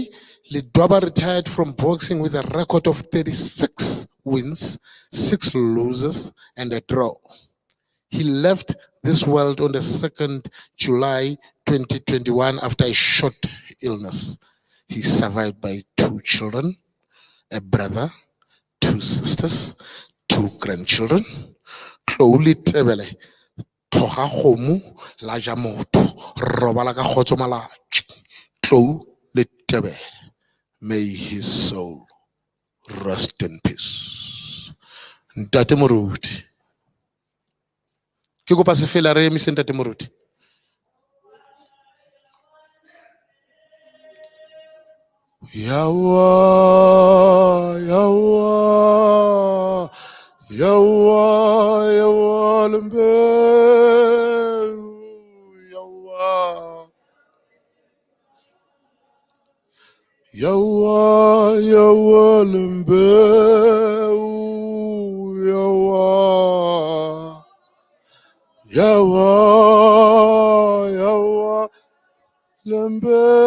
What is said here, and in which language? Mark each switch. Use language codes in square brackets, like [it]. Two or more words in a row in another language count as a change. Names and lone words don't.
[en] Ledwaba retired from boxing with a record of 36 wins, 6 losses, and a draw. He left this world on the 2nd July 2021 after a short illness. He's survived by 2 children, a brother, 2 sisters, 2 grandchildren. [nso] Tlou Tebele, tloga kgomo la ja motho, robala ka kgotso malatsi. Tlou Tebele, [en] may his soul rest in peace. [nso] Ntate Moruti. Ke kopa se fela re emise Ntate Moruti. Yawa, yawa, yawa, yawa, lembe, yawa, yawa, yawa, lembe, yawa, yawa, yawa, lembe.